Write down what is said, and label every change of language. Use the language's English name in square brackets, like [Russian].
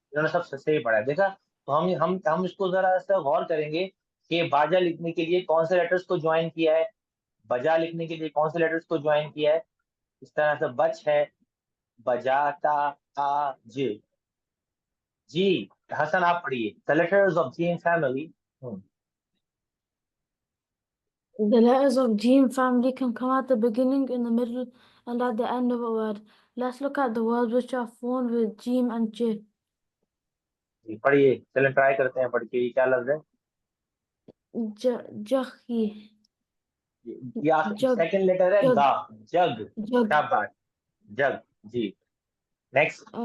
[Hindi] इन्होंने सब सही पढ़ा है, देखा। तो हम इसको जरा सा गौर करेंगे कि बाजा लिखने के लिए कौन से लेटर्स को ज्वाइन किया है, बजा लिखने के लिए कौन से लेटर्स को ज्वाइन किया है। इस तरह से बच है, बजाता, आज। जी। हसन आप पढ़िए [English] The letters of G family. The letters of Jim family can come at the beginning, in the middle, and at the end of a word. Let's look at the words which are formed with Jim and J. [Hindi] जी पढ़िए, चलें try करते हैं पढ़ के। ये क्या लफ्ज है? [English] Jahi. [Hindi] या [English] Jug. [Hindi] सेकंड लेटर है [English] Jug. [Hindi] गा। जग। [English] Jug. [Hindi] क्या बात। जग। जी। नेक्स्ट।